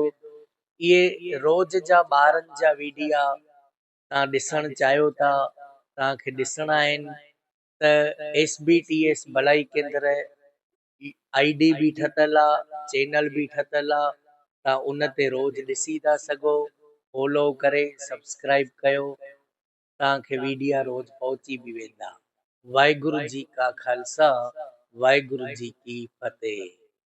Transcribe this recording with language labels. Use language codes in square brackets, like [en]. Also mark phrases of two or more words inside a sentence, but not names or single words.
[sd] इहे रोज जा ॿारनि जा वीडिया तव्हां ॾिसणु चाहियो था, तव्हांखे ॾिसणा आहिनि त SBTS भलाई केंद्र ID बि ठतल आहे, चैनल बि ठतल आहे। तव्हां उन ते रोज ॾिसी था सघो। फॉलो करे सब्सक्राइब कयो, तव्हांखे वीडिया रोज पहुची बि वेंदा। [pa] ਵਾਹਿਗੁਰੂ ਜੀ ਕਾ ਖ਼ਾਲਸਾ, ਵਾਹਿਗੁਰੂ ਜੀ ਕੀ ਫ਼ਤਿਹ।